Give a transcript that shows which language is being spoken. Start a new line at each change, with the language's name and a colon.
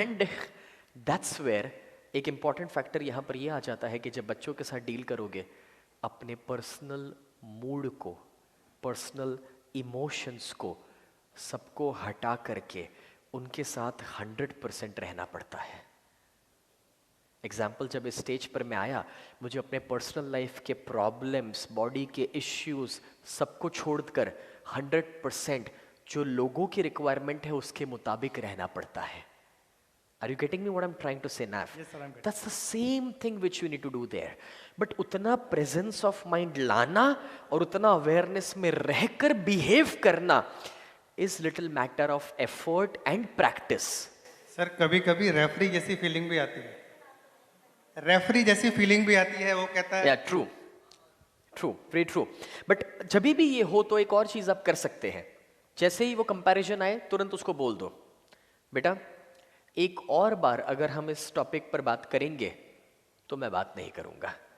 English: and that's where
Hindi: एक important factor यहां पर ये आ जाता है कि जब बच्चों के साथ डील करोगे, अपने पर्सनल मूड को, पर्सनल इमोशंस को, सबको हटा करके उनके साथ 100% रहना पड़ता है। एग्जाम्पल, जब इस स्टेज पर मैं आया, मुझे अपने पर्सनल लाइफ के प्रॉब्लम्स, बॉडी के इश्यूज, सबको छोड़कर 100% जो लोगों की रिक्वायरमेंट है उसके मुताबिक रहना पड़ता है।
English: Are you getting me what I'm trying to say, Nav? Yes, sir, I'm getting. That's the same thing which you need to do there. But
Hindi: उतना
English: presence of mind
Hindi: लाना और उतना
English: awareness
Hindi: में रहकर
English: behave
Hindi: करना
English: is little matter of effort and practice.
Hindi: Sir कभी कभी referee जैसी फीलिंग भी आती है, रेफरी जैसी फीलिंग भी आती है, वो कहता है
English: Yeah, true. True, very true.
Hindi: But जब भी ये हो तो एक और चीज आप कर सकते हैं, जैसे ही वो कंपैरिजन आए तुरंत उसको बोल दो, बेटा एक और बार अगर हम इस टॉपिक पर बात करेंगे तो मैं बात नहीं करूंगा।